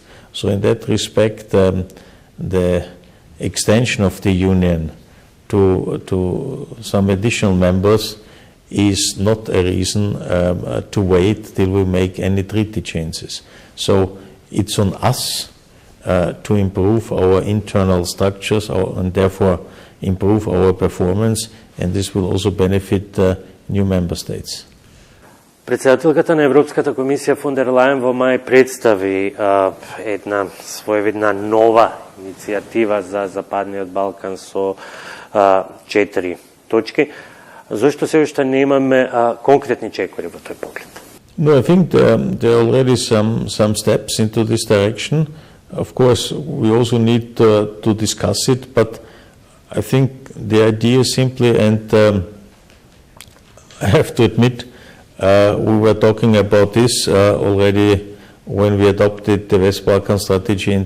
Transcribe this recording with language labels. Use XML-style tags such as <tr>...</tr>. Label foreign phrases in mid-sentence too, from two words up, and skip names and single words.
<en>So in that respect, the extension of the Union to some additional members is not a reason to wait till we make any treaty changes. So it's on us to improve our internal structures and therefore improve our performance, and this will also benefit new member states.</en> <mk>Председателката на Европската комисија фон дер Лајен во мај представи една своевидна нова иницијатива за Западниот Балкан со 4 точки. Зошто се уште немаме конкретни чекори во тој поглед?</mk> <en>No, I think there are already some steps into this direction. Of course, we also need to discuss it, but I think the idea simply, and I have to admit, we were talking about this already when we adopted the West Balkan strategy in</en>